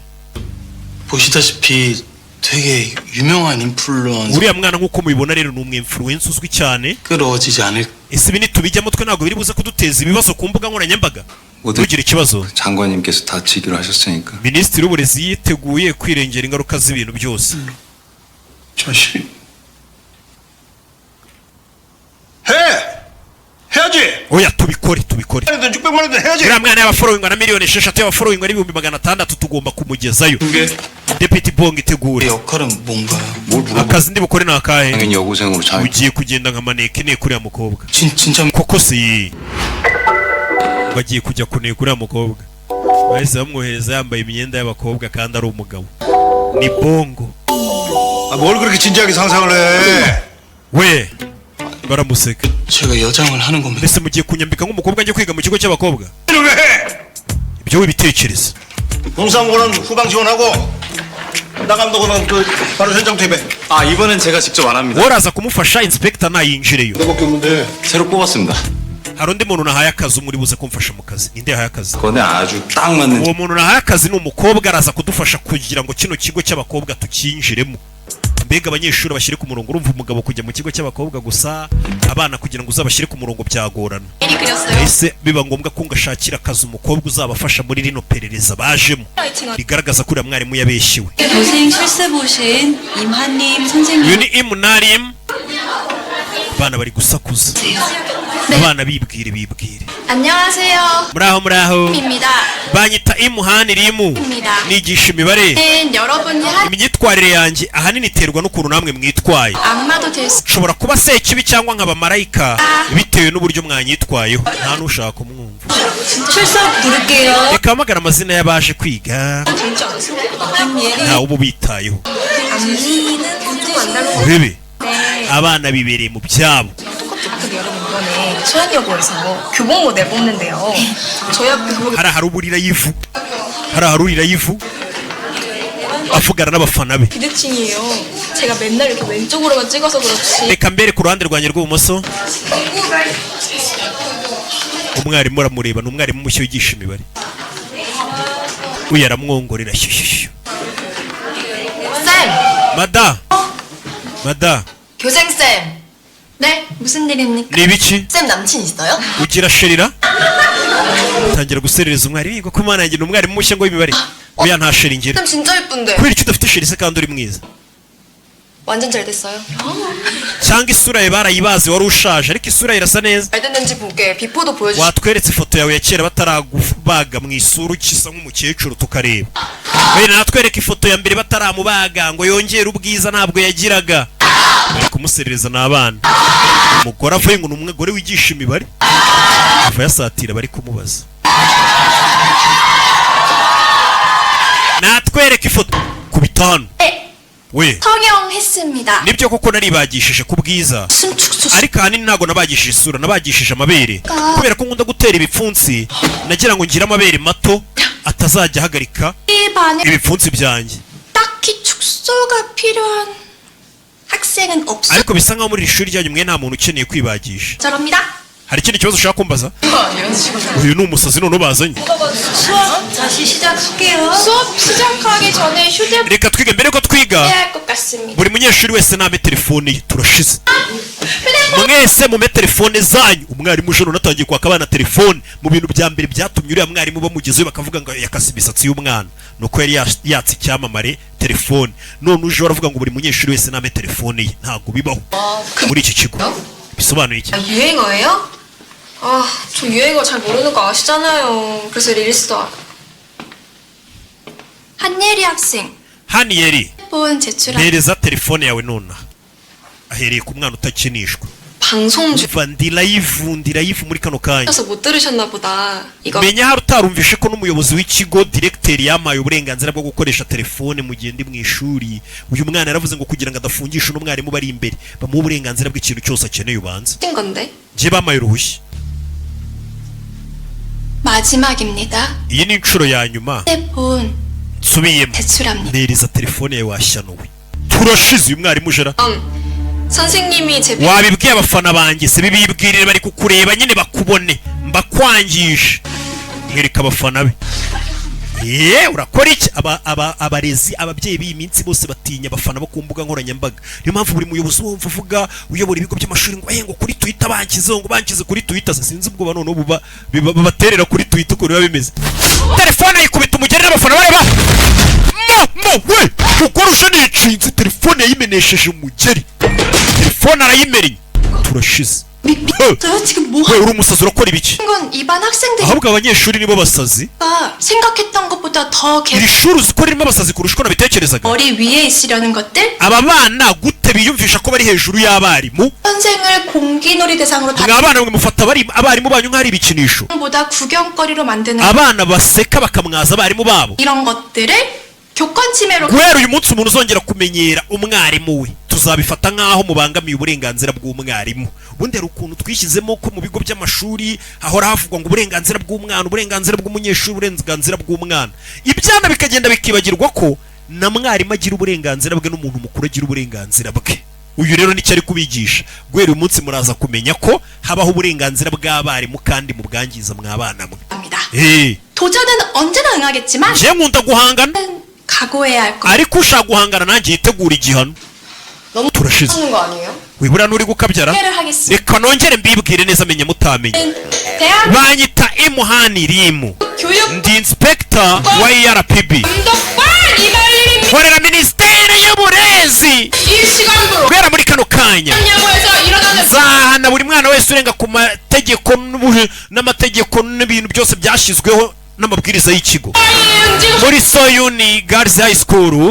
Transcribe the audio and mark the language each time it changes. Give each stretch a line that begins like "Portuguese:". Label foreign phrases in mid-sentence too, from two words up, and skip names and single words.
Korean: 보시다시피 되게 유명한 인플루언서
Kinyarwanda: uriya mwana nk'uko mubibona rero ni umwinfluencer uzwi cyane
Korean: 끌어지지 않을
Kinyarwanda: ese ibi nitubijyamo twe ntabwo biri buze kuduteza ibibazo ku mbuga nkoranyambaga ntugire ikibazo
Korean: 장관님께서 다치기로 하셨으니까.
Kinyarwanda: minisitiri w'uburezi yiteguye kwirengera ingaruka z'ibintu byose
Korean: 자식. 해야지.
Kinyarwanda: oya tubikore
Korean: 600만 원도 해야지.
Kinyarwanda: uriya mwana y'abafollowing na miliyoni 6 y'abafollowing ari 600,000 tugomba kumugezayo Deputy Bong itegure
Korean: 역할은 뭔가요? 뭘 물어봐.
Kinyarwanda: akazi ndi bukore ni akahe
Korean: 당연히 여고생으로 잘.
Kinyarwanda: ugiye kugenda nka maneke ne kuriya mukobwa
Korean: 진짜
Kinyarwanda: koko si bagiye kujya kuneka uriya mukobwa bahise bamwohereza yambaye imyenda y'abakobwa kandi ari umugabo ni bongo
Korean: 뭘 그렇게 진지하게 상상을 해?
Kinyarwanda: we baramuseka
Korean: 제가 여장을 하는 겁니다.
Kinyarwanda: mbese mugiye kunyambika nk'umukobwa njye kwiga mu kigo cy'abakobwa
Korean: 왜 해?
Kinyarwanda: ibyo wibitekereza
Korean: 공사무고는 후방 지원하고 나 감독은 바로 현장 퇴배. 아 이번엔 제가 직접 안 합니다.
Kinyarwanda: woraza kumufasha inspector nayinjireyo
Korean: 내밖에 없는데. 새로 뽑았습니다.
Kinyarwanda: hari undi muntu nahaye akazi muri buze kumfasha mu kazi ninde yahaye akazi
Korean: 그거는 아주 딱 맞는.
Kinyarwanda: uwo muntu nahaye akazi ni umukobwa araza kudufasha kugira ngo kino kigo cy'abakobwa tukinjiremo mbega abanyeshuri bashyire ku murongo urumva umugabo kujya mu kigo cy'abakobwa gusa abana kugira ngo uzabashyire ku murongo byagorana ese biba ngombwa ko ngashakira akazi umukobwa uzabafasha muri rino perereza bajemo rigaragaza ko uriya mwarimu yabeshyiwe
Korean: 교생 실습 오신 임한님 선생님
Kinyarwanda: uyu ni imunarim abana bari gusakuza abana bibwire
Korean: 안녕하세요.
Kinyarwanda: muraho
Korean: 입니다.
Kinyarwanda: banyita imuhanirimu nigisha imibare
Korean: 여러분이
Kinyarwanda: imyitwarire yanjye ahanini iterwa n'ukuntu namwe mwitwaye
Korean: 악마도 될 수.
Kinyarwanda: nshobora kuba sekibi cyangwa nkaba marayika bitewe n'uburyo mwanyitwayeho nta n'ushaka kumwumva
Korean: 출석 부를게요.
Kinyarwanda: reka hamagara amazina y'abaje kwiga ntawe uba ubitayeho urebe abana bibereye mu byabo
Korean: 여러분 이번에 수원여고에서 교복 모델 뽑는데요. 저희 학교 교복
Kinyarwanda: hari aharurira ivu hari aharurira ivu avugana n'abafana be
Korean: 비대칭이에요. 제가 맨날 이렇게 왼쪽으로만 찍어서 그렇지.
Kinyarwanda: reka mbere ku ruhande rwanjye rw'ibumoso umwarimu aramureba ni umwarimu mushya wigisha imibare uyu aramwongorera shyushyushyu
Korean: 쌤!
Kinyarwanda: mada
Korean: 교생쌤! 네? 무슨 일입니까?
Kinyarwanda: ni ibiki
Korean: 쌤 남친 있어요?
Kinyarwanda: ugira sherira tangira guserereza umwarimu yiga ko imana yanjye ni umwarimu mushya ngo w'imibare oya nta sheri ngira
Korean: 쌤 진짜 예쁜데
Kinyarwanda: kubera icyo udafite sheri se kandi uri mwiza
Korean: 완전 잘 됐어요
Kinyarwanda: cyangwa isura yawe barayibaze wari ushaje ariko isura yawe irasa neza
Korean: 잘 됐는지 볼게 비포도 보여주시
Kinyarwanda: watweretse ifoto yawe ya kera bataragubaga mu isura ukisa nk'umukecuru tukareba wenda natwereka ifoto ya mbere bataramubaga ngo yongere ubwiza ntabwo yagiraga bari kumuserereza n'abana umugore avuye ngo ni umugore wigisha imibare ava yasatira bari kumubaza natwereka ifoto ku bitanu we
Korean: 성형했습니다.
Kinyarwanda: nibyo koko naribagishije ku bwiza ariko ahanini ntabwo nabagishije isura nabagishije amabere kubera ko nkunda gutera ibipfunsi nagira ngo ngire amabere mato atazajya ahagarika
Korean: 이 반에
Kinyarwanda: ibipfunsi byanjye
Korean: 딱히 축소가 필요한 학생은 없어.
Kinyarwanda: ariko bisa nkaho muri iri shuri ryanyu mwe nta muntu ukeneye kwibagisha
Korean: 저럽니다.
Kinyarwanda: hari ikindi kibazo ushaka kumbaza
Korean: 이런 식으로
Kinyarwanda: uyu ni umusazi noneho bazanye
Korean: 수업 다시 시작할게요. 수업 시작하기 전에 휴대폰
Kinyarwanda: reka twige mbere ko twiga
Korean: 해야 할 것 같습니다.
Kinyarwanda: buri munyeshuri wese name telefone ye turashize
Korean: 휴대폰
Kinyarwanda: mwese mume telefone zanyu. Umwarimu uje natangiye kwaka abana telefone mu bintu bya mbere byatumye uriya mwarimu bamugezeyo bakavuga ngo yakase imisatsi y'umwana nuko yari yatse icyamamare telefone. None uje baravuga ngo buri munyeshuri wese name telefone ye. Ntago bibaho muri iki kigo. Bisobanuye iki?
Korean: 유행어예요? 저 유행어 잘 모르는 거 아시잖아요. 그래서 릴스도 한예리 학생
Kinyarwanda: Haniyeri
Korean: 폰 제출한
Kinyarwanda: nereza telefone yawe nona. Ahereye ku mwana utakinishwa.
Korean: 방송
Kinyarwanda: Umva ndi live muri kano kanya.
Korean: 중에서 못 들으셨나 보다. 이거
Kinyarwanda: Menya hari utarumvishe ko n'umuyobozi w'ikigo directeur yamaye uburenganzira bwo gukoresha telefone mu gihe ndi mu ishuri. Uyu mwana yaravuze ngo kugira ngo adafungisha n'umwarimu bari imbere bamuha uburenganzira bw'ikintu cyose akeneye ubanza.
Korean: 친 건데.
Kinyarwanda: Je bamaye uruhushya.
Korean: 마지막입니다.
Kinyarwanda: Iyi ni inshuro ya nyuma.
Korean: 핸드폰
Kinyarwanda: Nsubiyemo.
Korean: 제출합니다.
Kinyarwanda: Nereza telefone yawe washyanuwe. Turashize uyu mwarimu jera.
Korean: 선생님이 제
Kinyarwanda: Wabibwiye abafana banjye se bibibwirire bari kukureba nyine bakubone mbakwangisha. Mwereka abafana be. Urakora iki? Abarezi ababyeyi b'iyi minsi bose batinya abafana bo ku mbuga nkoranyambaga. Niyo mpamvu buri muyobozi wumva uvuga uyobora ibigo by'amashuri ngo kuri Twitter bankize kuri Twitter. Sinzi ubwo bano buba baterera kuri Twitter uko biba bimeze. Telefone ayikubita umugerera abafana bareba. We ukora uje nicinze telefone yayimenesheje umugeri. Telefone arayimereye. Turashize.
Korean: 저 지금 뭐
Kinyarwanda: uri umusazi urakora ibiki?
Korean: 건 이반 학생들이
Kinyarwanda: ahubwo abanyeshuri nibo basazi.
Korean: 생각했던 것보다 더
Kinyarwanda: iri shuri uzi ko ririmo abasazi kurusha uko nabitekerezaga.
Korean: 머리 위에 있으려는 것들
Kinyarwanda: aba bana gute biyumvisha ko bari hejuru y'abarimu?
Korean: 선생을 공기놀이 대상으로
Kinyarwanda: mwa abana mwe mufata abarimu banyu nk'ari ibikinisho.
Korean: 보다 구경거리로 만드는
Kinyarwanda: abana baseka bakamwaza abarimu babo.
Korean: 이런 것들을 교권 침해로
Kinyarwanda: guhera uyu munsi umuntu uzongera kumenyera umwarimu we tuzabifata nk'aho mubangamiye uburenganzira bw'umwarimu. ubundi hari ukuntu twishyizemo ko mu bigo by'amashuri hahora havugwa ngo uburenganzira bw'umwana, uburenganzira bw'umunyeshuri, uburenganzira bw'umwana. Ibyana bikagenda bikibagirwa ko na mwarimu agira uburenganzira bwe n'umuntu mukuru agira uburenganzira bwe. uyu rero nicyo ari kubigisha. guhera uyu munsi muraza kumenya ko habaho uburenganzira bw'abarimu kandi mubwangiza mwabana mwe.
Korean: 도전은 언제나 응하겠지만
Kinyarwanda: je nkunda guhangana
Korean: 각오해야 할 거.
Kinyarwanda: ariko ushaka guhangana nanjye yitegura igihano.
Korean: 너무
Kinyarwanda: turashize.
Korean: 하는 거 아니에요?
Kinyarwanda: wibura n'uri gukabyara. reka nongere mbibwire neza menye mutamenye. banyita Imuhani Rimu. ndi inspector wa ERPB. korera minisiteri y'uburezi. guhera muri kano kanya nzahana buri mwana wese urenga ku mategeko n'amategeko n'ibintu byose byashyizweho n'amabwiriza y'ikigo muri Soyuni Girls High School.